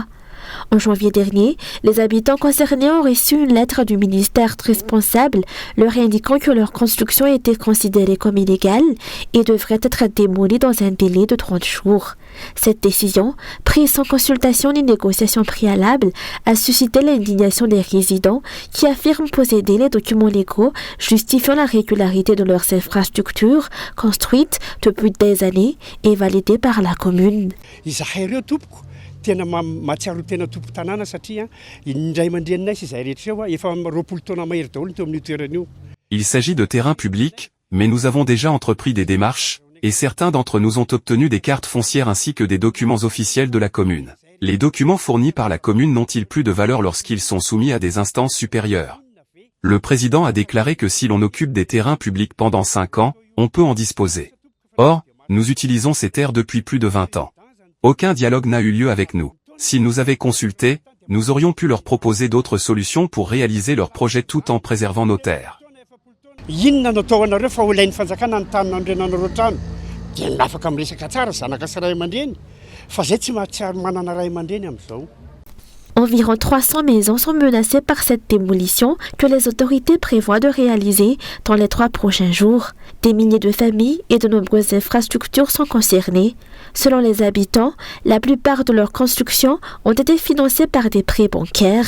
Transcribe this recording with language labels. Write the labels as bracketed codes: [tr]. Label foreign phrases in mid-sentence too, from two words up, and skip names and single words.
[fr] En janvier dernier, les habitants concernés ont reçu une lettre du ministère responsable leur indiquant que leur construction était considérée comme illégale et devrait être démolie dans un délai de 30 jours. Cette décision, prise sans consultation ni négociation préalable, a suscité l'indignation des résidents qui affirment posséder les documents légaux justifiant la régularité de leurs infrastructures construites depuis des années et validées par la commune. [mg] Tena matsiaro tena tompo tanàna satria indray mandrenina sy izay rehetra eo efa 20 taona mahery daholo teo amin'io toerana io. [fr] Il s'agit de terrain public, mais nous avons déjà entrepris des démarches, et certains d'entre nous ont obtenu des cartes foncières ainsi que des documents officiels de la commune. Les documents fournis par la commune n'ont-ils plus de valeur lorsqu'ils sont soumis à des instances supérieures? Le président a déclaré que si l'on occupe des terrains publics pendant 5 ans, on peut en disposer. Or, nous utilisons ces terres depuis plus de 20 ans. Aucun dialogue n'a eu lieu avec nous. S'ils nous avaient consultés, nous aurions pu leur proposer d'autres solutions pour réaliser leur projet tout en préservant nos terres. [mg] Inona no atao anareo fa olain'ny fanjakana ny tany nandrenanareo trano dia afaka miresaka tsara zanaka sy ray aman-dreny fa zay tsy mahatsiaro manana ray aman-dreny amin'izao. [fr] Environ 300 maisons sont menacées par cette démolition que les autorités prévoient de réaliser dans les 3 prochains jours. Des milliers de familles et de nombreuses infrastructures sont concernées. Selon les habitants, la plupart de leurs constructions ont été financées par des prêts bancaires.